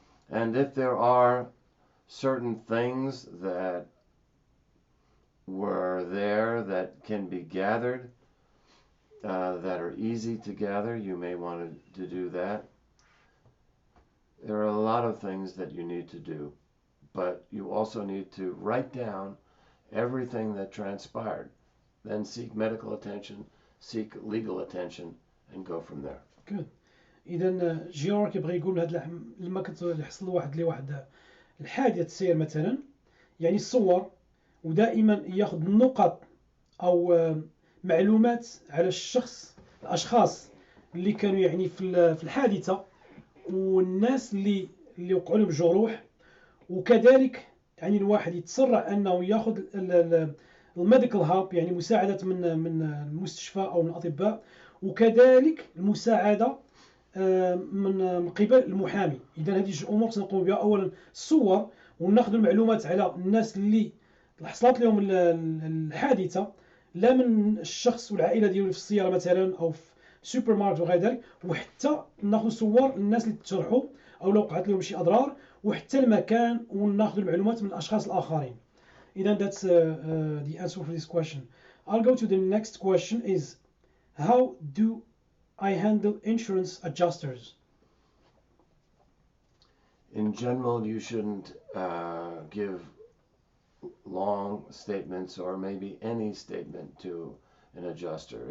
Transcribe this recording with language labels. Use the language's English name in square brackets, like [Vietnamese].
[English] And if there are certain things that were there that can be gathered, that are easy to gather, you may want to do that. There are a lot of things that you need to do, but you also need to write down everything that transpired. Then seek medical attention, seek legal attention, and go from there. Good. [Arabic] إذا جيرارد كيبغي يقول هذا لما كتحصل واحد الحادثة سير مثلا، يعني الصور ودائما ياخذ النقط أو معلومات على الأشخاص اللي كانوا يعني في الحادثة والناس اللي وقعوا لهم جروح، وكذلك يعني الواحد يتسرع أنه ياخذ الميديكال هيلب يعني مساعدة من المستشفى أو من الأطباء، وكذلك المساعدة من قبل المحامي. إذا هذه جوج أمور سنقوم بها. أولا الصور، وناخذ المعلومات على الناس اللي حصلت لهم الحادثة، لا من الشخص والعائلة ديالو في السيارة مثلا أو في سوبر ماركت وغير ذلك، وحتى ناخذ صور الناس اللي تجرحوا أو لو وقعت لهم شي أضرار، وحتى المكان، وناخذ المعلومات من الأشخاص الآخرين. إذا [English] that's the answer for this question. I'll go to the next question is, how do I handle insurance adjusters? In general, you shouldn't give long statements or maybe any statement to an adjuster.